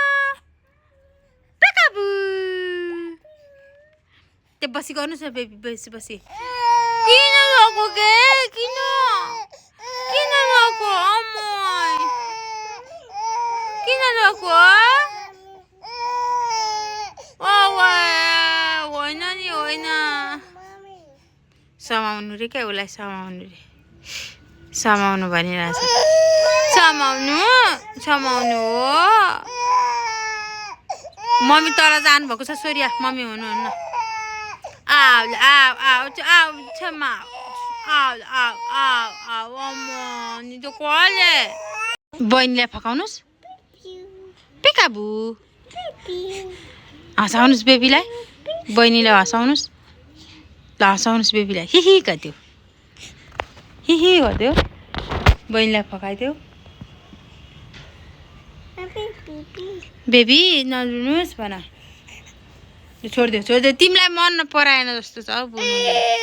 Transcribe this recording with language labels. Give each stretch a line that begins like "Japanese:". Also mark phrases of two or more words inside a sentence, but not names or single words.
Nepali: पिकाबु ते बसी गर्नुस् न बेबी बसी बसी किन रोको के किन किन रोको अम्मै किन रोको होइन नि होइन समाउनु रे क्या उसलाई समाउनु रे समाउनु भनिरहेछ समाउनु समाउनु हो मम्मी तर जानुभएको छ सोरिया मम्मी हुनुहुन्न आउ आउ आउ आउ क्षमा आउ आउ आउ आउ अम्म नि त कसले बहिनीलाई फकाउनुहोस् पेकाबु हँसाउनुहोस् बेबीलाई बहिनीलाई हँसाउनुहोस् ल हँसाउनुहोस् बेबीलाई हिही गरिदियो हिही गरिदियो बहिनीलाई फकाइदियो बेबी नरुनुहोस् भन छोडिदियो तिमीलाई मन पराएन जस्तो छ हौ बोल्नु